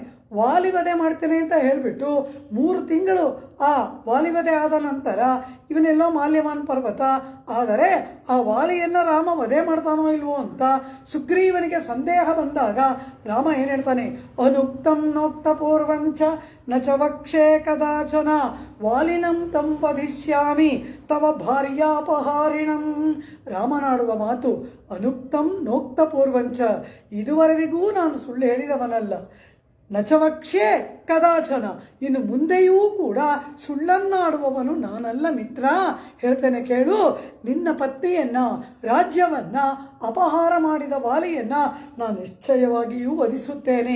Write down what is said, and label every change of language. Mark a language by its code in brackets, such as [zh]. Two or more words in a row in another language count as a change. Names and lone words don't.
[kn] ವಾಲಿವಧೆ ಮಾಡ್ತೇನೆ ಅಂತ ಹೇಳಿಬಿಟ್ಟು 3 ತಿಂಗಳು ಆ ವಾಲಿವಧೆ ಆದ ನಂತರ ಇವನೆಲ್ಲೋ ಮಾಲ್ಯವಾನ್ ಪರ್ವತ. ಆದರೆ ಆ ವಾಲಿಯನ್ನು ರಾಮ ವಧೆ ಮಾಡ್ತಾನೋ ಇಲ್ವೋ ಅಂತ ಸುಗ್ರೀವನಿಗೆ ಸಂದೇಹ ಬಂದಾಗ ರಾಮ ಏನು ಹೇಳ್ತಾನೆ, [sa] ಅನುಕ್ತಂ ನೋಕ್ತ ಪೂರ್ವಂಚ ನ ಚ ವಕ್ಷೇ ಕದಾಚನ ವಾಲಿನಂ ತಂ ವಧಿಷ್ಯಾಮಿ ತವ ಭಾರ್ಯಾಪಹಾರಿಣಂ. [kn] ರಾಮನಾಡುವ ಮಾತು [sa] ಅನುಕ್ತಂ ನೋಕ್ತ ಪೂರ್ವಂಚ, [kn] ಇದುವರೆವಿಗೂ ನಾನು ಸುಳ್ಳು ಹೇಳಿದವನಲ್ಲ. [sa] ನಚವಕ್ಷೇ ಕದಾಚನ, [kn] ಇನ್ನು ಮುಂದೆಯೂ ಕೂಡ ಸುಳ್ಳನ್ನಾಡುವವನು ನಾನಲ್ಲ ಮಿತ್ರ. ಹೇಳ್ತೇನೆ ಕೇಳು, ನಿನ್ನ ಪತ್ನಿಯನ್ನ ರಾಜ್ಯವನ್ನ ಅಪಹಾರ ಮಾಡಿದ ವಾಲಿಯನ್ನ ನಾನು ನಿಶ್ಚಯವಾಗಿಯೂ ವಧಿಸುತ್ತೇನೆ.